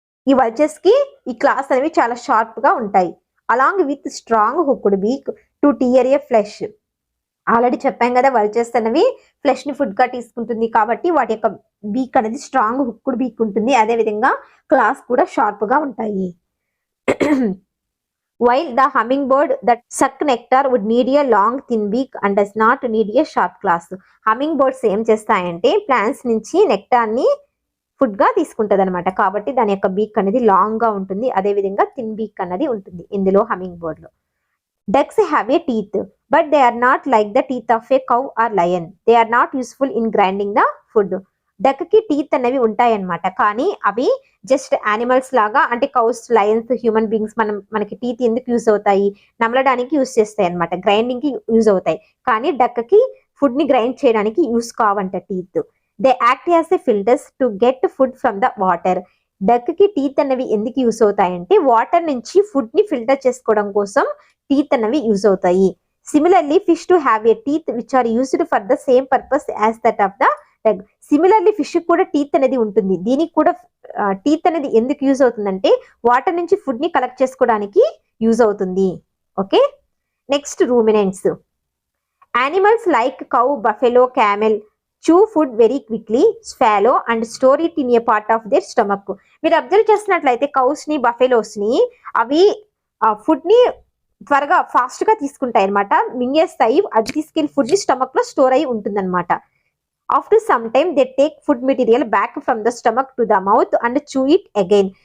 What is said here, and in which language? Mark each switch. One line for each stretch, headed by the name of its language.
Telugu: ఈ వల్చర్స్ కి ఈ క్లాస్ అనేవి చాలా షార్ప్ గా ఉంటాయి.
English: Along with strong hooked beak to tear a flesh.
Telugu: Already చెప్పాం కదా, వల్చర్స్ అనేవి ఫ్లెష్ ని ఫుడ్ గా తీసుకుంటుంది, కాబట్టి వాటి యొక్క బీక్ అనేది స్ట్రాంగ్ హుక్డ్ బీక్ ఉంటుంది. అదే విధంగా క్లాస్ కూడా షార్ప్ గా ఉంటాయి.
English: While the hummingbird that suck nectar would need a long thin beak and does not need a sharp claws. Hummingbirds
Telugu: ఏం చేస్తాయంటే ప్లాంట్స్ నుంచి నెక్టార్ ని ఫుడ్గా తీసుకుంటుంది అనమాట. కాబట్టి దాని యొక్క బీక్ అనేది లాంగ్గా ఉంటుంది. అదేవిధంగా థిన్ బీక్ అనేది ఉంటుంది ఇందులో humming బర్డ్లో.
English: Ducks have a teeth, but they are not like the teeth of a cow or lion. They are not useful in grinding the food.
Telugu: Duck కి టీత్ అనేవి ఉంటాయన్నమాట. కానీ అవి జస్ట్ యానిమల్స్ లాగా, అంటే కౌస్, లయన్స్, హ్యూమన్ బీయింగ్స్ మనకి teeth ఎందుకు use అవుతాయి? నమలడానికి యూస్ చేస్తాయి అనమాట, గ్రైండింగ్ కి యూజ్ అవుతాయి. కానీ డక్ కి ఫుడ్ ని గ్రైండ్ చేయడానికి use కావంట teeth.
English: They act as a filters to get food from the water.
Telugu: Duck కి టీత్ అనేవి ఎందుకు యూస్ అవుతాయంటే వాటర్ నుంచి ఫుడ్ ని ఫిల్టర్ చేసుకోవడం కోసం టీత్ అనేవి యూజ్ అవుతాయి.
English: Similarly fish too have a teeth which are used for the same purpose as that of the duck.
Telugu: Similarly fish కూడా టీత్ అనేది ఉంటుంది. దీనికి కూడా టీత్ అనేది ఎందుకు యూజ్ అవుతుందంటే వాటర్ నుంచి ఫుడ్ ని కలెక్ట్ చేసుకోవడానికి యూజ్ అవుతుంది.
English: Okay, next ruminants. Animals like cow, buffalo, camel chew food very quickly, swallow and store it in a part of their stomach.
Telugu: మీరు అబ్జర్వ్ చేసినట్లయితే కౌస్ ని, బఫెలోస్ ని అవి ఫుడ్ ని త్వరగా ఫాస్ట్ గా తీసుకుంటాయి అనమాట, మింగేస్తాయి. అది తీసుకెళ్లి ఫుడ్ ని స్టమక్ లో స్టోర్ అయి ఉంటుంది అనమాట.
English: After some time they take food material back from the stomach to the mouth and chew it again.